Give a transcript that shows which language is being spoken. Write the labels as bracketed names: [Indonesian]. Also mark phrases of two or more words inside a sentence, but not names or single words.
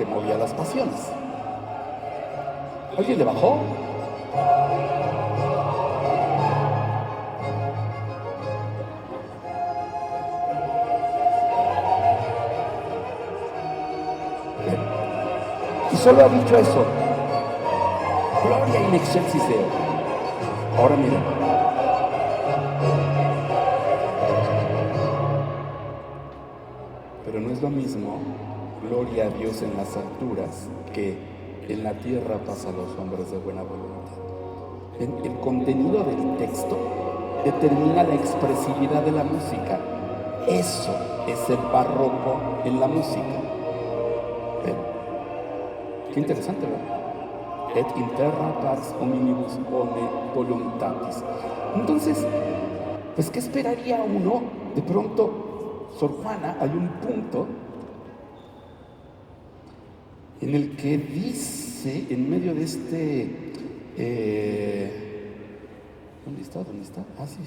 [Spanish] Porque movía las pasiones. ¿Alguien le bajó? Y solo ha dicho eso. [Latin] Gloria in excelsis Deo. [Spanish] Ahora miren. Pero no es lo mismo gloria a Dios en las alturas que en la tierra paz a los hombres de buena voluntad. El contenido del texto determina la expresividad de la música. Eso es el barroco en la música. ¿Ven? Qué interesante, ¿verdad? [Latin] Et in terra pax hominibus bone voluntatis. [Spanish] Entonces, pues, ¿qué esperaría uno? De pronto, Sor Juana, hay un punto en el que dice, en medio de este... ¿Dónde está? Ah, sí.